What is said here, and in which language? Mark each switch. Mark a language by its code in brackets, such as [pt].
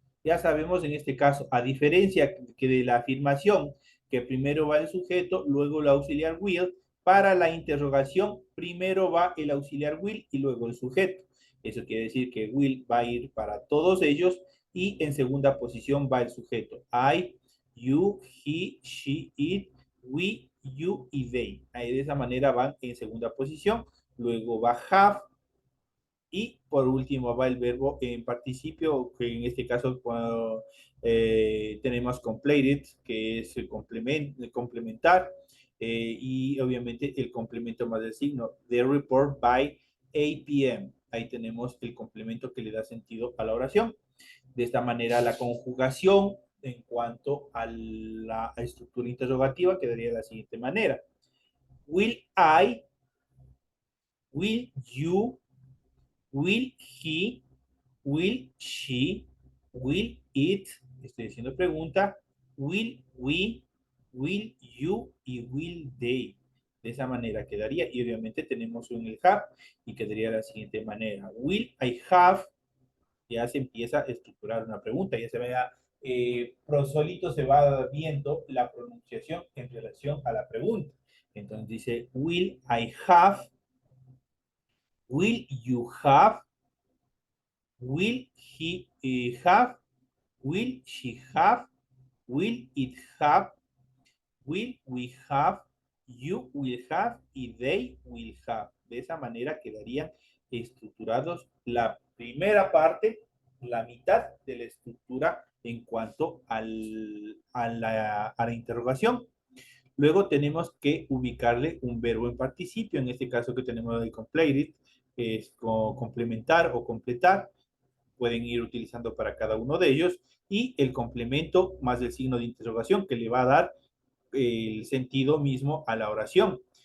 [es] Ya sabemos en este caso, a diferencia que de la afirmación, que primero va el sujeto, luego el auxiliar will, para la interrogación primero va el auxiliar will y luego el sujeto. Eso quiere decir que will va a ir para todos ellos y en segunda posición va el sujeto. [en] I, you, he, she, it, we, you y they. [es] Ahí de esa manera van en segunda posición. Luego va have. Y por último va el verbo en participio, que en este caso cuando, tenemos completed, que es el complementar, y obviamente el complemento más del signo. [en] The report by 8 p.m. [es] Ahí tenemos el complemento que le da sentido a la oración. De esta manera la conjugación en cuanto a la estructura interrogativa quedaría de la siguiente manera. [en] Will I, will you, will he, will she, will it, [es] estoy diciendo pregunta, [en] will we, will you y will they. [es] De esa manera quedaría, y obviamente tenemos un el have y quedaría de la siguiente manera. [en] Will I have, [es] ya se empieza a estructurar una pregunta, ya se vea, solito se va viendo la pronunciación en relación a la pregunta. Entonces dice, [en] will I have, will you have, will he have, will she have, will it have, will we have, you will have y they will have. [es] De esa manera quedarían estructurados la primera parte, la mitad de la estructura en cuanto a la interrogación. Luego tenemos que ubicarle un verbo en participio, en este caso que tenemos el completed, que es complementar o completar, pueden ir utilizando para cada uno de ellos, y el complemento más el signo de interrogación que le va a dar el sentido mismo a la oración.